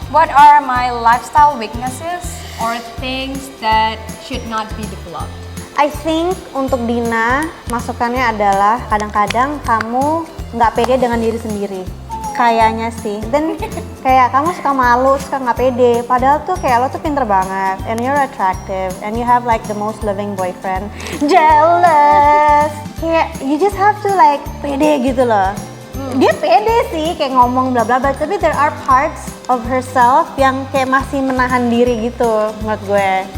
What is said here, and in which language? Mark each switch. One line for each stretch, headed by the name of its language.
English: What are my lifestyle weaknesses or things that should not be developed? I think
Indonesian: untuk Dina, masukannya adalah kadang-kadang kamu nggak pede dengan diri sendiri. Kayaknya sih, dan kayak kamu suka malu, suka nggak pede. Padahal tuh kayak lo tuh pinter banget,
English: and you're attractive, and you have like the most loving boyfriend. Jealous,
Indonesian: kayak
English: you just have to like
Indonesian: pede gitu loh. Dia pede sih, kayak ngomong bla bla bla, tapi
English: there are parts of herself
Indonesian: yang kayak masih menahan diri gitu, menurut gue.